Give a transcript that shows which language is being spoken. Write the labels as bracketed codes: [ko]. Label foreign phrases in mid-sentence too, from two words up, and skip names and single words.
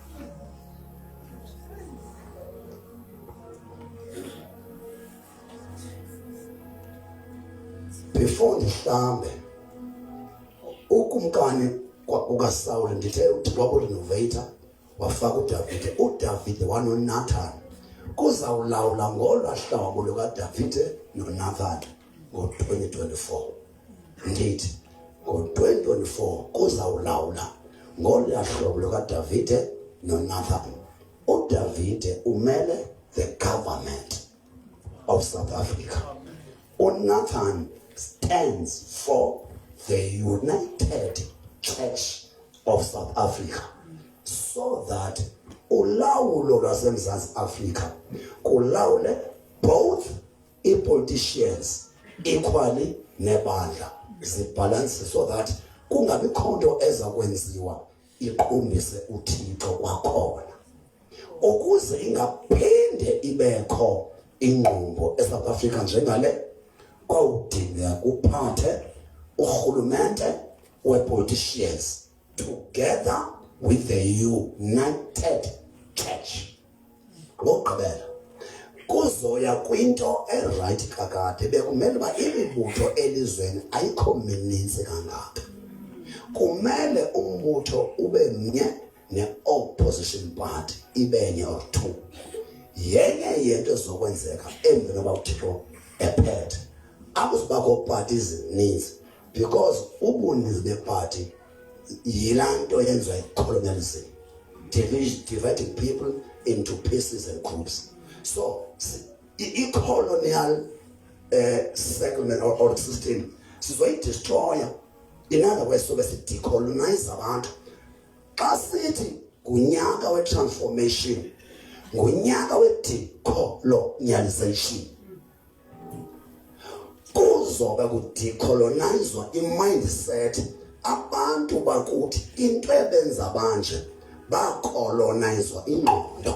[xh] Before ndihlambe ubukumkani ukaSawule ndithe wakurenovator wafaka uDavide wanoNathan kuzawulawula ngolwahlobo lukaDavide noNathan ngo-2024. Ndithi ngo-2024 kuzawulawula ngolwahlobo lukaDavide noNathan. [en] uDavide umele the government of South Africa. uNathan stands for the United Church of South Africa, so that [xh] ulawulo lwaseMzantsi Afrika kulawule [en] both politicians equally [xh] nebandla zibalance, [en] so that [xh] kungabi khonto eza kwenziwa iqumbise uThixo kwakhona, ukuze ingaphinde ibekho ingqumbo eSouth Africa njengale kwawudinga kuphathe urhulumente we-politicians [en] together with the United Church. [xh] Ngokugqibela kuzoya kwinto eright kakade bekumele uba imibutho elizweni ayikho mininzi kangaka. Kumele umbutho ube mnye ne- [en] opposition party [xh] ibenye [en] or two. [xh] Yenye yento ezokwenzeka emveni koba uThixo ephethe akuzibakho parties ezininzi, because ubuninzi beparty yilaa nto yenziwa yi-colonialism, [en] dividing people into pieces and groups. [xh] So i- [en] colonial settlement or system [xh] sizoyidestroya. [en] In other words, [xh] sobe si-decolonize abantu. Xa sithi ngunyaka we-transformation, ngunyaka we-decolonialization, kuzobe kudecolonizwa i-mindset. Abantu bakuthi into ebenza banje bakolonizwa ingqondo.